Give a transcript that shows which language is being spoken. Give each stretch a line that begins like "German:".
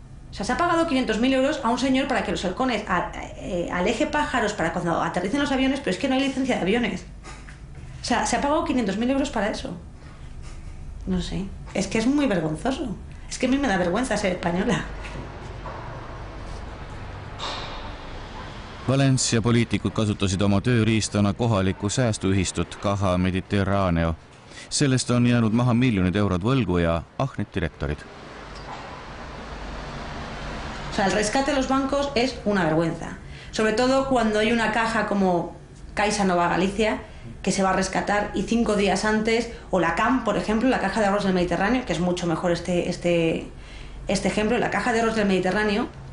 Spanish: O sea, se ha pagado 500.000 euros a un señor para que los halcones aleje pájaros para cuando aterricen los aviones, pero es que no hay licencia de aviones. O sea, se ha pagado 500.000 euros para eso. No sé, es que es muy vergonzoso. Es que a mí me da vergüenza ser española.
Estonian: Valencia poliitikud kasutasid oma tööriistana kohalikku säästuühistut Caja Mediterraneo. Sellest on jäänud maha miljonid eurod võlgu ja ahned direktorid.
Spanish: O sea, el rescate de los bancos es una vergüenza. Sobre todo cuando hay una caja como Caixa Nova Galicia que se va a rescatar y 5 días antes, o la CAM, por ejemplo, la Caja de Ahorros del Mediterráneo, que es mucho mejor este ejemplo, la Caja de Ahorros del Mediterráneo.